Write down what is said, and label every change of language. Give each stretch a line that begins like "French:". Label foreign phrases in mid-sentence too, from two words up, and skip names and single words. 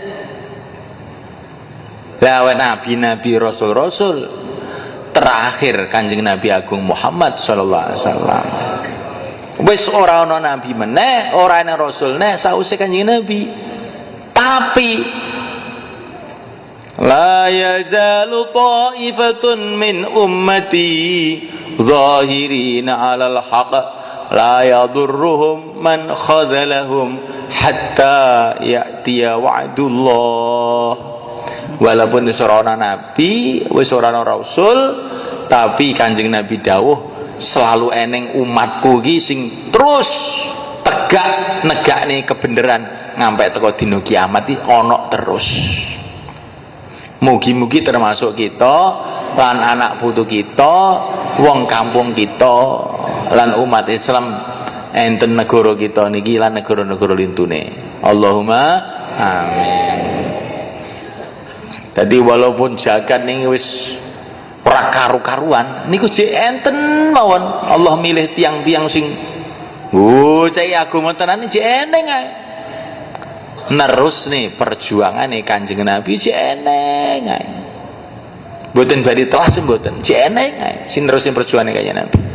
Javanese: Lawan nabi-nabi rasul-rasul terakhir Kanjeng Nabi Agung Muhammad
Arabic: صلى الله عليه وسلم.
Javanese: Wis ora ana nabi meneh, ora ana rasul meneh sause Kanjeng Nabi.
Arabic: Tapi لا يزال طائفة من أمتي ظاهرين على الحق لا يضرهم من خذلهم حتى يأتي وعد الله.
Javanese: Walaupun wis ora ana nabi, wis ora ana rasul, tapi Kanjeng Nabi dawuh selalu eneng umatku iki sing terus tegak negakne kebenaran ngampe teko dina kiamat iki ana terus. Mugi-mugi termasuk kita lan anak putu kita, wong kampung kita lan umat Islam enten negara kita niki lan negara-negara lintune.
Arabic: اللهم آمين.
Javanese: Jadi walaupun jagat ning wis ora karu-karuan niku jek enten mawon Allah milih tiang-tiang sing cai agama tenan jek eneng ae. Nerus nih perjuangane Kanjeng Nabi jek eneng ae. Mboten badhe telas mboten, jek eneng ae sing nerusin perjuangane Kanjeng Nabi.